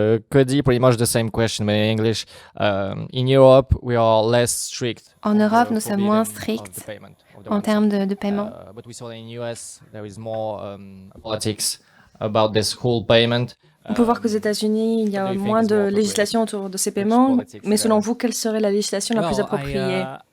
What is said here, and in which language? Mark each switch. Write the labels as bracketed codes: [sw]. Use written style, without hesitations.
[en] Cody, pretty much the same question, but in English. In Europe, we are less strict. [fr] En Europe, nous sommes moins stricts en termes de paiement. [en] But we saw that in US, there is more politics about this whole payment. [fr] On peut voir qu'aux États-Unis, il y a moins de législation autour de ces paiements. Mais selon vous, quelle serait la législation la plus appropriée?